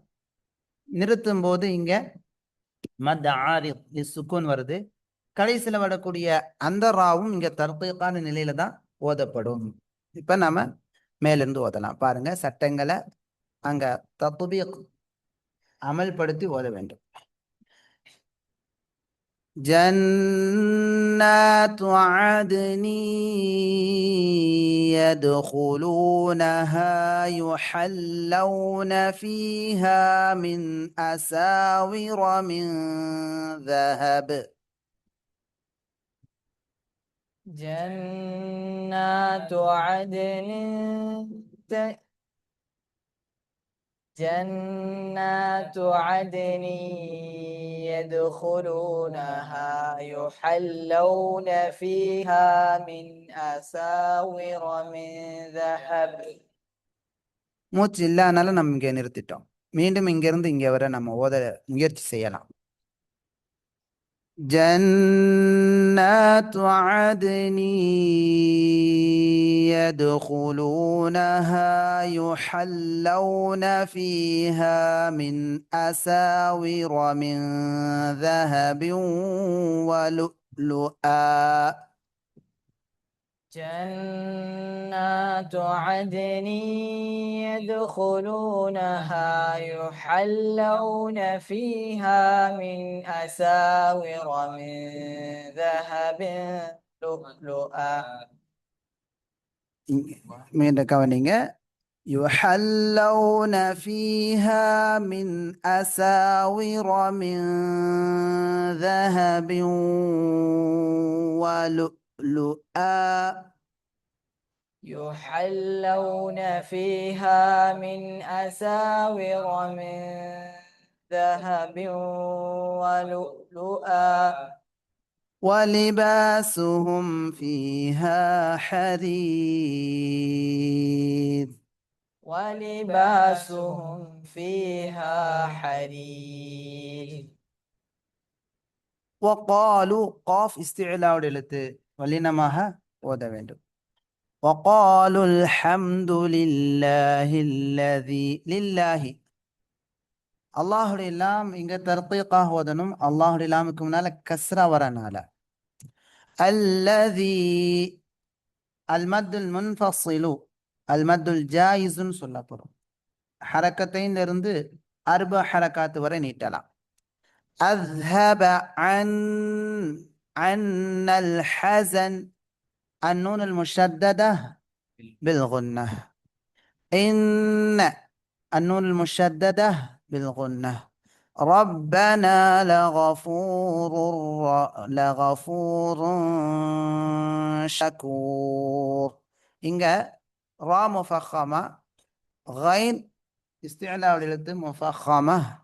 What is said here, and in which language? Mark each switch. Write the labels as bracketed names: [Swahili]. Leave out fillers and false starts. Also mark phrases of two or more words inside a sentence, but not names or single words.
[Tamil] நிறுத்தும் போது இங்க [Arabic] مد عارض سكون [Tamil] வருது. கடைசியில் வரக்கூடிய அந்த ராவும் இங்க தர்கீக்கான நிலையில தான் ஓதப்படும். இப்ப நாம மேலிருந்து ஓதலாம். பாருங்க, சட்டங்களை அங்க தத்பீக் அமல்படுத்தி ஓத வேண்டும். [Arabic] جنات عدن يدخلونها يحلون فيها من أساور من ذهب. جنات عدن جنات عدن يدخلونها يحلون فيها من أساور من ذهب. [Tamil] மூச்சு இல்லாதனால நம்ம இங்க நிறுத்திட்டோம். மீண்டும் இங்கிருந்து இங்க வர நம்ம ஓத முயற்சி செய்யலாம். [Arabic] جنات عدن يدخلونها يحلون فيها من أساور من ذهب ولؤلؤا. جنات عدن يدخلونها يحلون فيها من أساور من ذهب لؤلؤا [Tamil] மீண்டும் கவனிங்க [Arabic] يحلون فيها من أساور من ذهب ولؤلؤا يحلون فيها من أساور من ذهب ولؤلؤا ولباسهم فيها حرير ولباسهم فيها حرير وقالوا قاف استعلاء [Tamil] எழுத்து வல்லினமாக ஓத வேண்டும் [Arabic] وقالوا الحمد لله الذي لله [Tamil] அல்லாஹுடைய லாம் இங்க தர்கீகாக ஓதணும். அல்லாஹுடைய லாமுக்கு முன்னால கஸ்ரா வரனால [Arabic] الذي المد المنفصل المد الجائز [Tamil] சொல்ல போறோம். ஹரக்கத்தைன்ல இருந்து [Arabic] أربع حركات [Tamil] வரை நீட்டலாம். [Arabic] أذهب عن عنا الحزن النون المشددة بالغنة إن النون المشددة بالغنة ربنا لغفور شكور إنك را مفخمة غين استعلاء للد مفخمة